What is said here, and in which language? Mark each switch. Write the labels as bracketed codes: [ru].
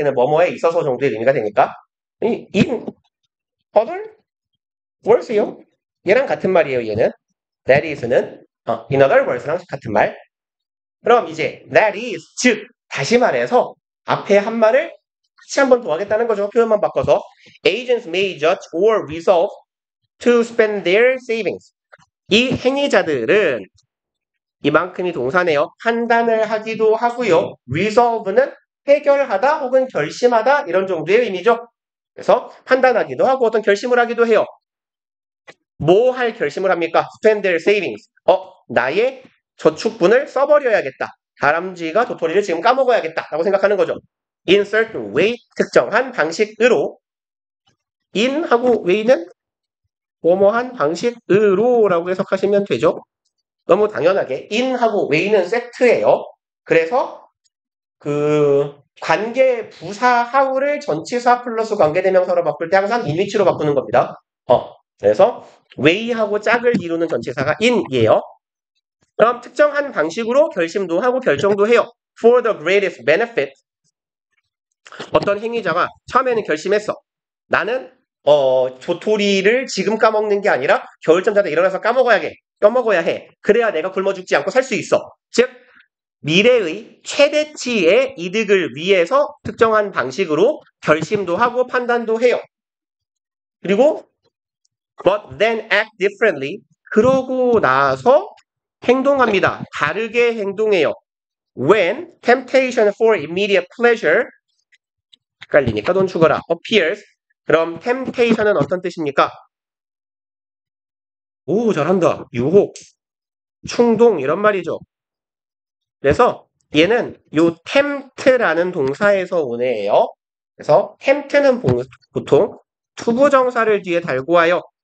[ko] 걔는 뭐뭐에 있어서 정도의 의미가 되니까. [en] in other words [ko] 요. 얘랑 같은 말이에요. 얘는 that is는 [en] in other words [ko] 랑 같은 말. 그럼 이제 that is 즉 다시 말해서 앞에 한 말을 같이 한번 더 하겠다는 거죠. 표현만 바꿔서 [en] agents may judge or resolve to spend their savings. [ko] 이 행위자들은 이만큼이 동사네요. 판단을 하기도 하고요. resolve는 해결하다 혹은 결심하다 이런 정도의 의미죠. 그래서 판단하기도 하고 어떤 결심을 하기도 해요. 뭐 할 결심을 합니까? [en] spend their savings. [ko] 나의 저축분을 써버려야겠다. 다람쥐가 도토리를 지금 까먹어야겠다. 라고 생각하는 거죠. [en] in certain way, [ko] 특정한 방식으로. in 하고 way는 뭐뭐한 방식으로 라고 해석하시면 되죠. 너무 당연하게 in하고 way는 세트예요. 그래서 그 관계 부사 how를 전치사 플러스 관계대명사로 바꿀 때 항상 인위치로 바꾸는 겁니다. 그래서 way하고 짝을 이루는 전치사가 in이에요. 그럼 특정한 방식으로 결심도 하고 결정도 해요. [en] For the greatest benefit. [ko] 어떤 행위자가 처음에는 결심했어. 나는 도토리를 지금 까먹는 게 아니라 겨울잠 자다 일어나서 까먹어야 해. 그래야 내가 굶어 죽지 않고 살 수 있어. 즉 미래의 최대치의 이득을 위해서 특정한 방식으로 결심도 하고 판단도 해요. 그리고 [en] but then act differently. [ko] 그러고 나서 행동합니다. 다르게 행동해요. [en] When temptation for immediate pleasure [ko] 헷갈리니까 돈 죽어라. [en] appears. [ko] 그럼 temptation은 어떤 뜻입니까? 오, 잘한다. 유혹, 충동 이런 말이죠. 그래서 얘는 요 tempt라는 동사에서 오네요. 그래서 tempt는 보통 투부정사를 뒤에 달고 와요.